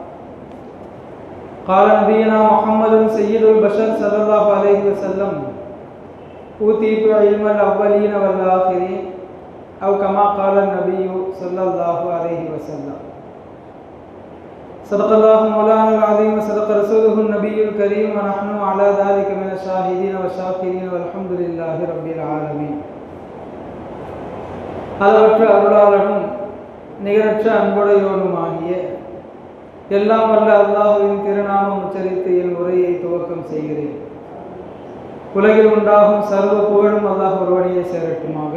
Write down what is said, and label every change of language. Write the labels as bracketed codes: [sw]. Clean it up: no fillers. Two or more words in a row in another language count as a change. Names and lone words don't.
[ar] قال نبينا محمد سيد البشر صلى الله عليه وسلم: أوتيت علم الأولين والآخرين، أو كما قال النبي صلى الله عليه وسلم. صدق الله مولانا العظيم وصدق رسوله النبي الكريم، ونحن على ذلك من الشاهدين والشاكرين، والحمد لله رب العالمين. [ta] அளவற்ற அருளாளனும் நிகரற்ற அன்புடையோனுமாகிய எல்லாம் வல்ல அல்லாஹ்வின் திருநாமம் உச்சரித்து என் உரையை துவக்கம் செய்கிறேன். உலகில் உண்டாகும் சர்வ புகழும் அல்லாஹ் ஒருவனையே சேரட்டுமாக.